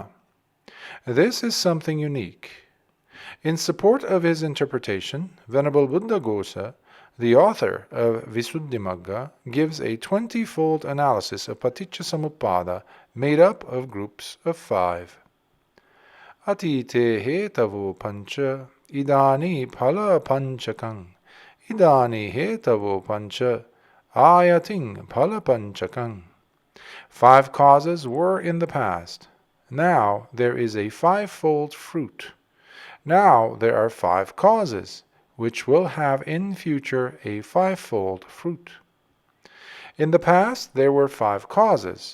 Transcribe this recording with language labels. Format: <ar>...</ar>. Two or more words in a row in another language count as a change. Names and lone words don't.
<en>This is something unique. In support of his interpretation, Venerable Buddhaghosa, the author of Visuddhimagga, gives a 20-fold analysis of Paṭicca Samuppāda made up of groups of 5.</en> <pi>Atite hetavo pancha idani phala panchakang idani hetavo pancha ayating phala panchakang.</pi> <en>5 causes were in the past. Now there is a 5-fold fruit. Now there are 5 causes, which will have in future a 5-fold fruit. In the past there were 5 causes.</en>